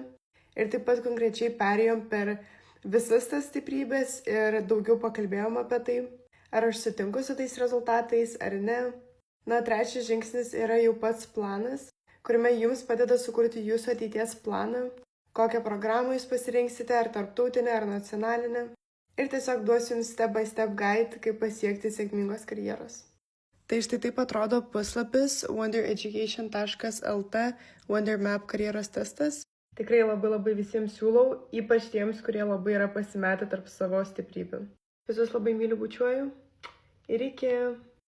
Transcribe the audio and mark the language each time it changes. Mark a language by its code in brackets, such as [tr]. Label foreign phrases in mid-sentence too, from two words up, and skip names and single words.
[lt] Ir taip pat konkrečiai perėjom per visas tas stiprybės ir daugiau pakalbėjom apie tai, ar aš sutinku su tais rezultatais ar ne. Na, trečias žingsnis yra jau pats planas, kuriame jums padeda sukurti jūsų ateities planą, kokią programą jūs pasirinksite, ar tarptautinę, ar nacionalinę. Ir tiesiog duosiu jums [en] step by step guide, [lt] kaip pasiekti sėkmingos karjeros. Tai štai taip atrodo puslapis wondereducation.lt Wonder Map karjeros testas. Tikrai labai visiems siūlau, ypač tiems, kurie labai yra pasimetę tarp savo stiprybių. Visus labai myliu, bučiuoju ir iki.